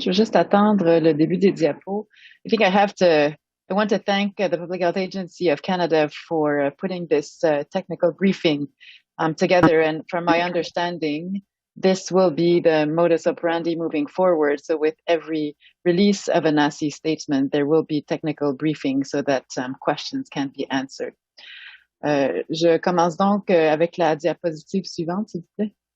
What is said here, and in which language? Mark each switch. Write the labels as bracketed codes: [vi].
[fr] Je veux juste attendre le début des diapos. [en] I want to thank the Public Health Agency of Canada for putting this technical briefing together. And from my understanding, this will be the modus operandi moving forward. So with every release of a NACI statement, there will be technical briefing so that questions can be answered. [fr] Je commence donc avec la diapositive suivante, s'il vous plaît.